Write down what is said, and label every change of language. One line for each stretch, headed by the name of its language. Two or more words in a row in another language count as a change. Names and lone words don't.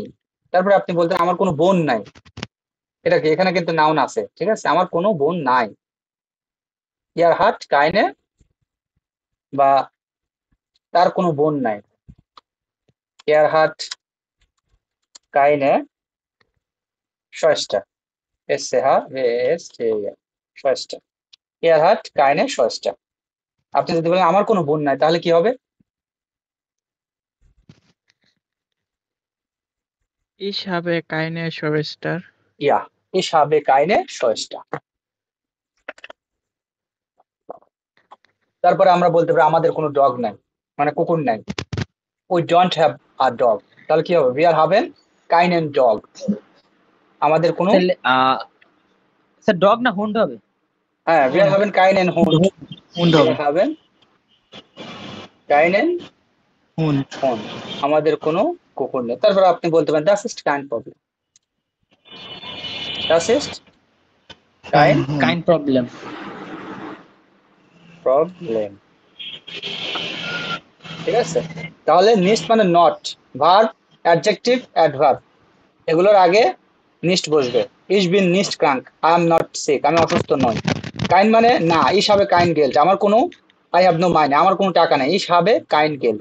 Bangla: তারপরে আপনি বলতেন আমার কোনো বোন নাই, এটা কি? এখানে কিন্তু নাউন আছে, ঠিক আছে? আমার কোনো বোন নাই,
German: er hat keine,
Bangla: বা তার কোনো বোন নাই,
German: er hat keine Schwester. SCH Schwester. Er hat keine Schwester.
Bangla: আপনি যদি বলেন আমার কোনো বোন নাই তাহলে কি হবে?
German: Ich habe keine Schwester. Ja, ich habe keine Schwester.
Bangla: তারপরে আমরা বলতে পারি আমাদের কোনো ডগ নাই, মানে কুকুর নাই।
English: We don't have a dog.
Bangla: তাহলে কি হবে?
English: We are having keinen dog.
Bangla: আমাদের কোনো, তাহলে স্যার ডগ না হুন্ড হবে? হ্যাঁ,
English: we are having keinen Hund. হুন্ড We
Bangla: হবে।
English: are having keinen হুন্ড।
Bangla: Hund. আমাদের কোনো কুকুর নেই। তারপর আপনি বলতে পারেন
German: das ist kein Problem. Das ist kein kein Problem.
Bangla: প্রবলেম, ঠিক আছে? তাহলে নিস্ট মানে নট, ভার্ব, অ্যাডজেক্টিভ, অ্যাডভার্ব, এগুলোর আগে নিস্ট বসবে।
German: ich bin nicht krank,
English: I am not sick,
Bangla: আমি অসুস্থ নই। কাইন মানে না,
German: ich habe kein Geld,
Bangla: আমার কোনো,
English: I have no
Bangla: মাইনে, আমার কোনো টাকা নাই,
German: ich habe kein Geld.